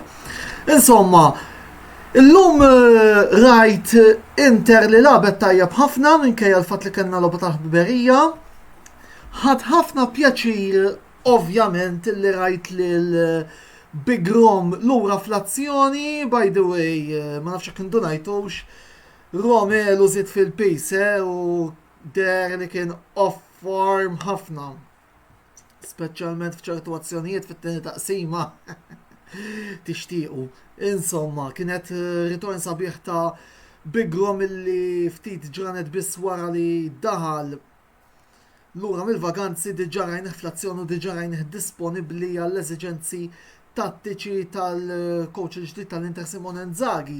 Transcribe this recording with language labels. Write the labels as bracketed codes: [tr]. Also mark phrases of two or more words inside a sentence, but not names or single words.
[mt] Insomma, illum rajt Inter li labet tajjeb ħafna minkejja l-fatt li kellna logħba ta' ħbiberija. Ħadd ħafna pjaċir ovvjament li rajt lil Big Rom lura fl-azzjoni, [en] by the way, [mt] ma nafx jekk indunajtux, Romelu żied fil-pejse u der li kien [en] off form [mt] ħafna. Speċjalment f'ċertu azzjonijiet fit-tieni taqsima. Tixtiequ. Insomma, kienet ritorn sabiħ ta' Big Rom illi ftit ġranet biss wara li daħal lura mill-vaganzi diġà rajnih fl-azzjoni u diġà rajnih disponibbli għall-eżiġenzi tattiċi tal-coach il-ġdid tal-Inter Simone Inzaghi.